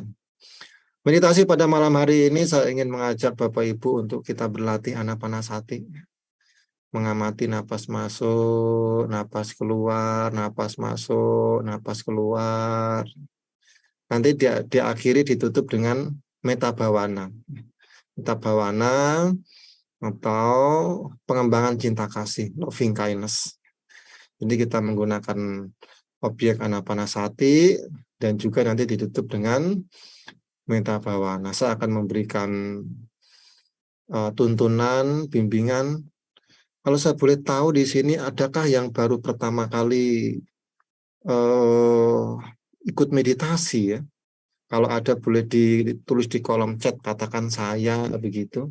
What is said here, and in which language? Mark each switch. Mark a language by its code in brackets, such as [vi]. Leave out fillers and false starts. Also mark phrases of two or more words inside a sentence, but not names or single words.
[id] Meditasi pada malam hari ini saya ingin mengajak Bapak Ibu untuk kita berlatih anapanasati. Mengamati napas masuk, napas keluar, napas masuk, napas keluar. Nanti diakhiri ditutup dengan [pi] metta bhavana. Metta bhavana [id] atau pengembangan cinta kasih, [en] loving kindness. [id] Jadi kita menggunakan objek anapanasati dan juga nanti ditutup dengan [pi] metta bhavana. [id] Saya akan memberikan tuntunan, bimbingan. Kalau saya boleh tahu di sini, adakah yang baru pertama kali ikut meditasi ya? Kalau ada boleh ditulis di kolom chat, katakan saya begitu.